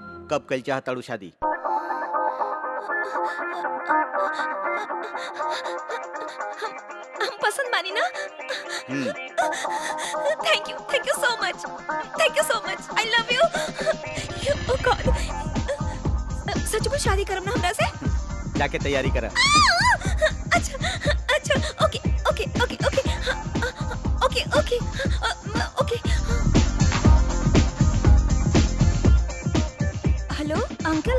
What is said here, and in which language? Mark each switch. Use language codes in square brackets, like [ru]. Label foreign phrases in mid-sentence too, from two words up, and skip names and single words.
[bho] कब कल चाहताड़ू शादी? हम पसंद मानी ना? [en] Thank you so much, I love you. Oh God, [bho] सचमुच शादी करम ना हमरा से? जाके तैयारी करा। [en] अच्छा, okay. Hello uncle।